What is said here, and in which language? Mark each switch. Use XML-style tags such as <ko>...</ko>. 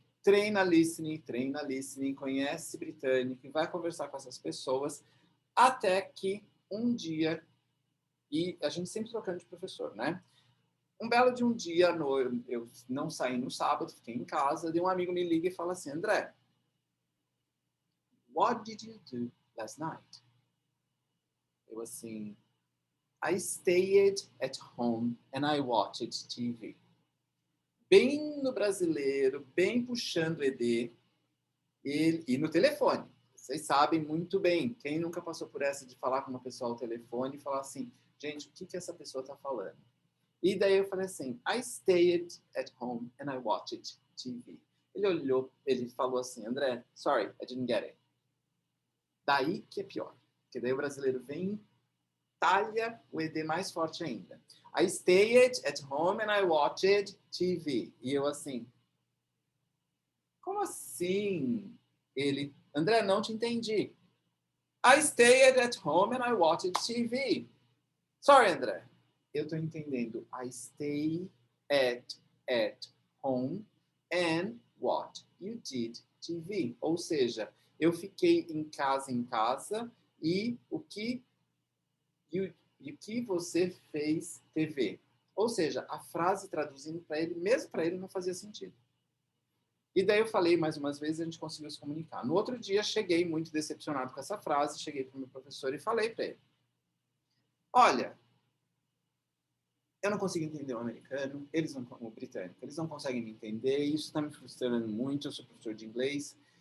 <pt>Treina listening, conhece britânico, vai conversar com essas pessoas, até que um dia, e a gente sempre trocando de professor, né? Um belo de um dia, eu não saí no sábado, fiquei em casa, e um amigo me liga e fala assim, André,</pt> <en>what did you do last night?</en> <pt>Eu assim,</pt> <en>I stayed at home and I watched TV.</en> <pt>Bem no brasileiro, bem puxando ED, e no telefone. Vocês sabem muito bem. Quem nunca passou por essa de falar com uma pessoa ao telefone e falar assim, gente, o que essa pessoa está falando? E daí eu falei assim,</pt> <en>I stayed at home and I watched TV.</en> <pt>Ele olhou, ele falou assim, André,</pt> <en>sorry, I didn't get it.</en> <pt>Daí que é pior. Porque daí o brasileiro vem, talha o ED mais forte ainda.</pt> <en>I stayed at home and I watched TV.</en> <pt>E eu assim, como assim? Ele, André, não te entendi.</pt> <en>I stayed at home and I watched TV. Sorry, André.</en> <pt>Eu tô entendendo.</pt> <en>I stay at home and what you did TV.</en> <pt>Ou seja, eu fiquei em casa e o que você fez TV. Ou seja, a frase traduzindo para ele, mesmo para ele, não fazia sentido. E daí eu falei mais umas vezes e a gente conseguiu se comunicar. No outro dia, cheguei muito decepcionado com essa frase, cheguei para o meu professor e falei para ele, olha, eu não consigo entender o americano, o britânico, eles não conseguem me entender, isso está me frustrando muito, eu sou professor de inglês.</pt>